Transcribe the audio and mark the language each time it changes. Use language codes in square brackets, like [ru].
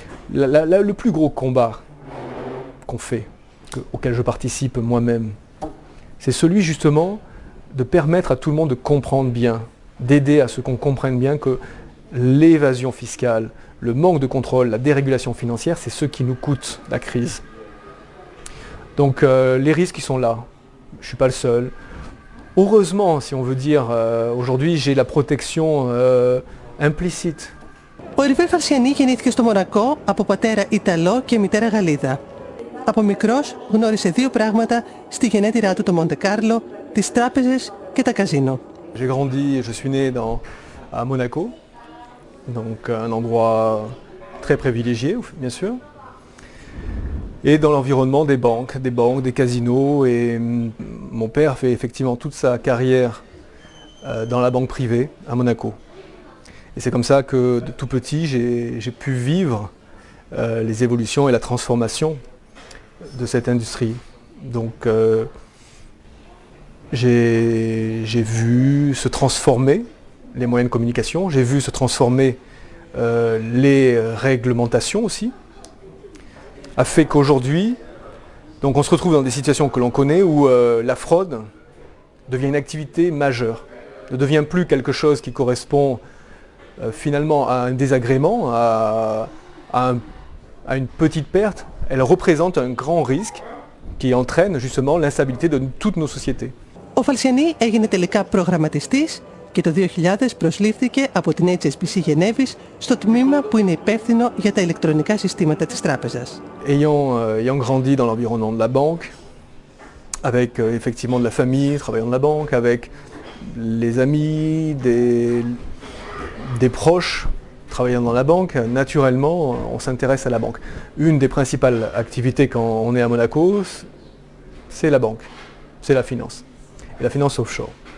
[fr] Le plus gros combat qu'on fait, auquel je participe moi-même, c'est celui justement de permettre à tout le monde de comprendre bien, d'aider à ce qu'on comprenne bien que l'évasion fiscale, le manque de contrôle, la dérégulation financière, c'est ce qui nous coûte la crise. Donc les risques ils sont là, je ne suis pas le seul. Heureusement, si on veut dire, aujourd'hui j'ai la protection implicite. [el] Ο Hervé Falciani γεννήθηκε στο Μονακό από πατέρα Ιταλό και μητέρα Γαλλίδα. Από μικρός γνώρισε 2 πράγματα στη γενέτειρά του, το Μοντε-Κάρλο, τις τράπεζες και τα καζίνο. [fr] J'ai grandi, je suis né à Monaco, donc un endroit très privilégié, bien sûr, et dans l'environnement des banques, des casinos, et mon père fait effectivement toute sa carrière dans la banque privée à Monaco. Et c'est comme ça que de tout petit j'ai pu vivre les évolutions et la transformation de cette industrie. Donc j'ai vu se transformer les moyens de communication, j'ai vu se transformer les réglementations aussi, a fait qu'aujourd'hui, donc on se retrouve dans des situations que l'on connaît où la fraude devient une activité majeure, ne devient plus quelque chose qui correspond finalement à un désagrément, à une petite perte. Elle représente un grand risque qui entraîne justement l'instabilité de toutes nos sociétés. [el] Ο Φαλσιανί έγινε τελικά προγραμματιστής και το 2000 προσλήφθηκε από την HSBC Γενέβης στο τμήμα που είναι υπεύθυνο για τα ηλεκτρονικά συστήματα της τράπεζας. [fr] Ayant grandi dans l'environnement de la banque, avec effectivement de la famille travaillant dans la banque, avec les amis, des proches travaillant dans la banque, naturellement on s'intéresse à la banque. Une des principales activités quand on est à Monaco, c'est la banque, c'est la finance, et la finance offshore.